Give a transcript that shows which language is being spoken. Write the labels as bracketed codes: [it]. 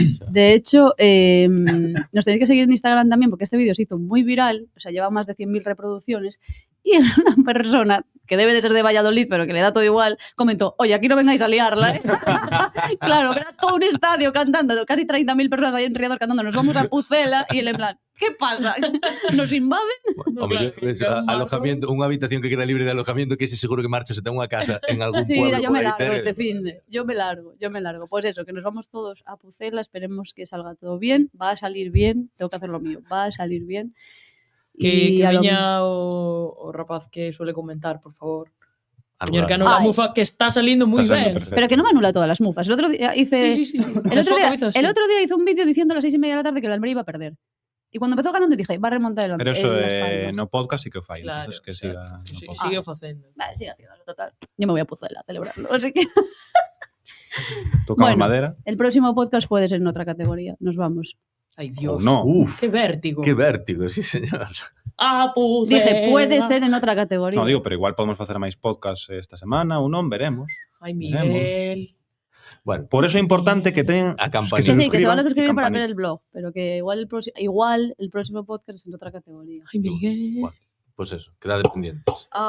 [es] de hecho, nos tenéis que seguir en Instagram también porque este vídeo se hizo muy viral, o sea, lleva más de 100.000 reproducciones y una persona que debe de ser de Valladolid, pero que le da todo igual, comentó, oye, aquí no vengáis a liarla, ¿eh? Claro, era todo un estadio cantando, casi 30.000 personas ahí en Riador cantando, nos vamos a Pucela y él en plan, ¿qué pasa? ¿Nos invaden? [gl] Bueno, alojamiento, unha habitación que queda libre de alojamiento, que ese seguro que marcha se ten unha casa en algún [es] sí, pueblo. Sí, yo me largo este finde. Yo me largo. Pues eso, que nos vamos todos a Pucela, esperemos que salga todo bien, va a salir bien, tengo que hacer lo mío, va a salir bien. [gl] Que veña o rapaz que suele comentar, por favor. [es] Señor que anula mufa, que está saliendo muy bien. Pero que no me anula todas las mufas. El otro día hice... Sí. El otro día hice un vídeo diciendo a las 6:30 de la tarde que el Almería iba a perder. Y cuando empezó ganando dije, va a remontar el [gl] Pero eso no podcast sí que o fai. [es] Claro, entonces que siga. [gl] Sí, sigue o facendo. [es] Vale, sigue haciéndolo, total. Yo me voy a Pucela a celebrarlo, así que... Tocamos madera. El próximo podcast puede ser en otra categoría. Nos vamos. Ay, Dios. No. Uf, qué vértigo. Qué vértigo, sí, señor. Dice, puede ser en otra categoría. [gl] No, digo, pero igual podemos facer máis podcast esta semana ou non, veremos. [es] Ay, Miguel. Bueno, [gl] por eso é importante que teñan a campaña. [es] Que se van a suscribir para ver el blog, pero que igual el próximo podcast es en otra categoría. Ay, Miguel. Bueno, pues eso, quedad pendientes.